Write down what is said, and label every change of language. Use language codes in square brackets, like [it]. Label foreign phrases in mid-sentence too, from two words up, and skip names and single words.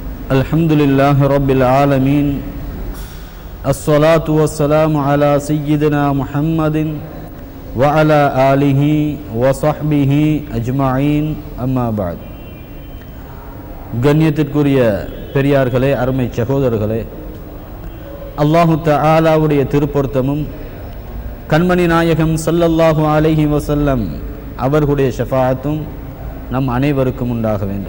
[ar] الحمد لله رب العالمين والصلاة والسلام على سيدنا محمد وعلى آله وصحبه أجمعين. أما بعد. [ta] கண்ணியத்திற்குரிய பெரியார்களே, அருமை சகோதரர்களே, அல்லாஹு தஆலாவுடைய திருப்பொருத்தமும் கண்மணி நாயகம் [ar] صلى الله عليه وسلم [ta] அவர்களுடைய ஷஃபாஅத்தும் நம் அனைவருக்கும் உண்டாக வேண்டும்.